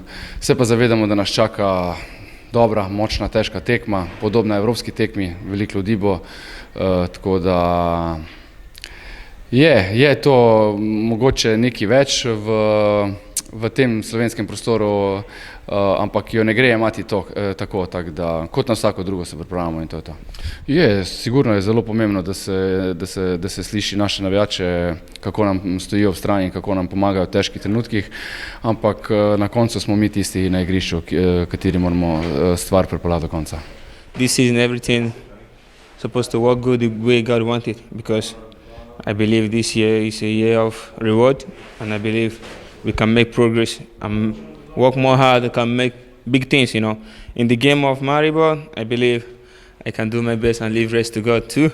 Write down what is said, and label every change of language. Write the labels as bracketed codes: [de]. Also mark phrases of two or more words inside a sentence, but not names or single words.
[sl] Se pa zavedamo, da nas čaka dobra, močna, težka tekma, podobna evropski tekmi, veliko ljudi bo, tako da je to mogoče nekaj več v tem slovenskem prostoru, ampak jo ne gre jemati tako da kot na vsako drugo se pripravljamo in to je to. Sigurno je zelo pomembno, da se sliši naše navijače, kako nam stojijo ob strani in kako nam pomagajo v težkih trenutkih, ampak na koncu smo mi tisti na igrišču, kateri moramo stvar pripeljati do konca. [en] This season everything supposed to work good the way God wanted, because I believe this year is a year of reward, and I believe we can make progress and work more hard and can make big things, you know. In the game of Maribor, I believe I can do my best and leave rest to God too.